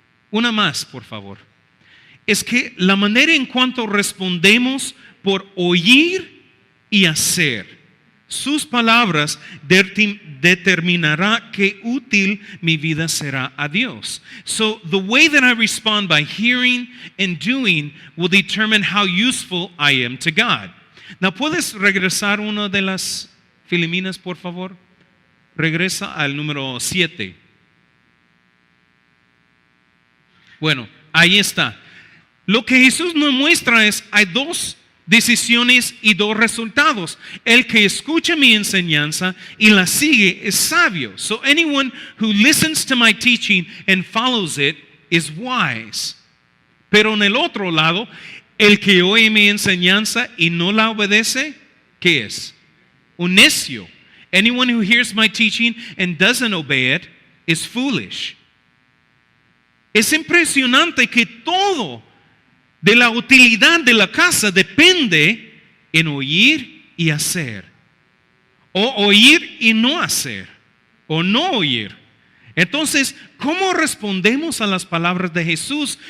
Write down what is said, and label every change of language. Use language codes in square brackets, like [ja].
[es] Una más, por favor. Es que la manera en cuanto respondemos por oír y hacer sus palabras determinará qué útil mi vida será a Dios. [en] So the way that I respond by hearing and doing will determine how useful I am to God. [es] Now, ¿puedes regresar una de las filiminas, por favor? Regresa al número 7. Bueno, ahí está. Lo que Jesús nos muestra es, hay dos decisiones y dos resultados. El que escucha mi enseñanza y la sigue es sabio. [en] So anyone who listens to my teaching and follows it is wise. [es] Pero en el otro lado, el que oye mi enseñanza y no la obedece, ¿qué es? Un necio. [en] Anyone who hears my teaching and doesn't obey it is foolish. [es] Es impresionante que todo de la utilidad de la casa depende en oír y hacer. O oír y no hacer. O no oír. Entonces, ¿cómo respondemos a las palabras de Jesús?